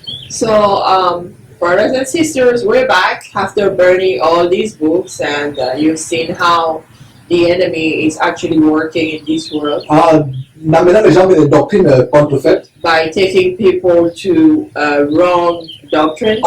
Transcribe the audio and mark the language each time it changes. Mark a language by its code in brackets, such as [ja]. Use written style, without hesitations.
[en] So, brothers and sisters, we're back after burning all these books, and you've seen how the enemy is actually working in this world [fr] En amenant les gens vers des doctrines contrefaites, [en] by taking people to wrong doctrine,